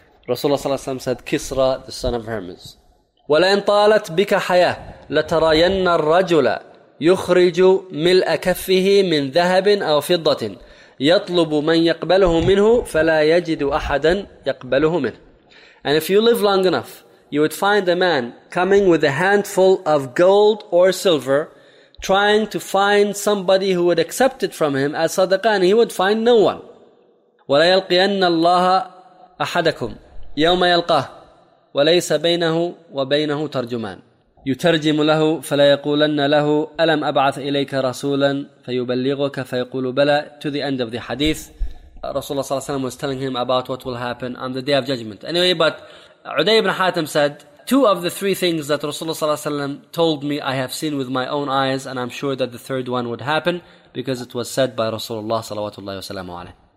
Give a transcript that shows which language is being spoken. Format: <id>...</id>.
<en>Rasulullah ﷺ said, "Kisra, the son of Hermes."</en> <ar>"وَلَئِنْ طَالَتْ بِكَ حَيَةٌ لَتَرَيَنَّ الرَّجُلَ يُخْرِجُ مِلْأَ كَفِّهِ مِنْ ذَهَبٍ أَوْ فِضَّةٍ يَطْلُبُ مَنْ يَقْبَلُهُ مِنْهُ فَلَا يَجِدُ أَحَدًا يَقْبَلُهُ مِنْهُ."</ar> <en>And if you live long enough, you would find a man coming with a handful of gold or silver, trying to find somebody who would accept it from him as sadaqah, and he would find no one.</en> <ar>وَلَيَلْقِيَنَّ اللَّهَ أحدكم يوم يلقاه وليس بينه وبينه ترجمان يترجم له فلا يقولن له ألم أبعث إليك رسولا فيبلغك فيقول بلى.</ar> <en>To the end of the hadith, Rasulullah صلى الله عليه وسلم was telling him about what will happen on the day of judgment. Anyway, but Uday ibn Hatim said, two of the three things that Rasulullah ﷺ told me I have seen with my own eyes, and I'm sure that the third one would happen because it was said by Rasulullah sallallahu alaihi wasallam.</en>